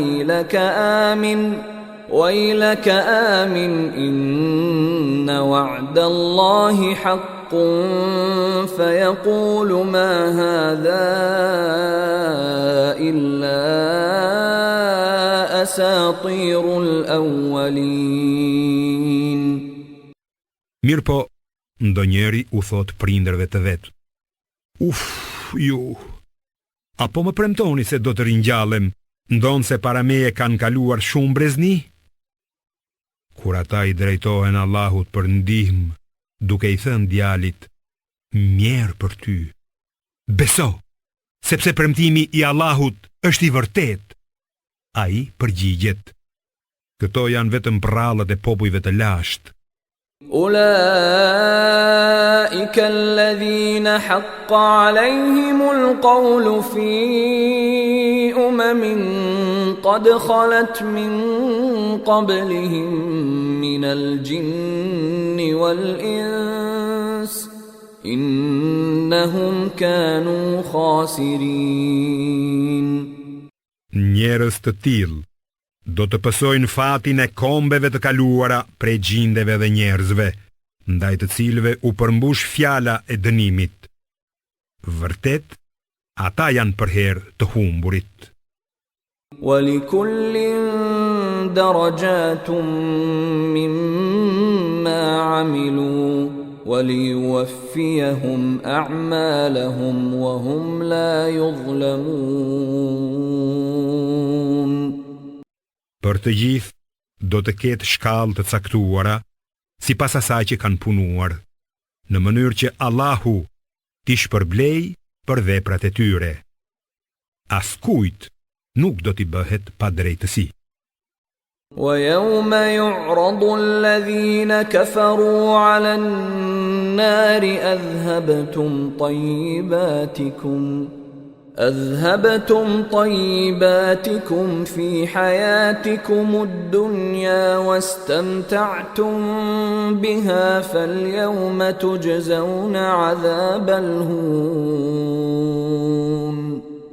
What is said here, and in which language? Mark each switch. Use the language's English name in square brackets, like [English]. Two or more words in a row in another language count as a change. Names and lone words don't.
[Arabic] ويلك آمن إن وعد الله حق فيقول ما هذا إلا أساطير الأولين. [Albanian] Mirë po, ndonjëri u thot prindërve të vet: Uf, ju, apo më premtoni se do të ringjallem, ndonë se para meje kanë kaluar shumë brezni? Kur ata i drejtohen Allahut për ndihmë, duke i thënë djalit: Mjerë për ty, beso, sepse premtimi i Allahut është i vërtet. Ai përgjigjet: Këto janë vetëm prallët e popujve të lashtë. [Arabic] أولئك الذين حق عليهم القول في قد خلت من قبلهم من الجن والإنس إنهم كانوا خاسرين. [Albanian] Njerëz të tillë do të pësojnë fatin e kombeve të kaluara prej gjindeve dhe njerëzve, ndaj të cilëve u përmbush fjala e dënimit. Vërtet, ata janë për herë të humburit. [Arabic] وَلِكُلٍّ دَرَجَاتٌ مِّمَّا عَمِلُوا وَلِيُوَفِّيَهُمْ أَعْمَالَهُمْ وَهُمْ لَا يُظْلَمُونَ. [Albanian] Për të gjithë do të ketë shkallë të caktuara, sipas asaj që kanë punuar, në mënyrë që Allahu t'i shpërblej për veprat e tyre. Askujt nuk do t'i bëhet pa drejtësi. [Arabic] وَيَوْمَ يُعْرَضُ الَّذِينَ كَفَرُوا عَلَى النَّارِ أذهبتم طيباتكم في حياتكم الدنيا واستمتعتم بها فاليوم تجزون عذاب الهون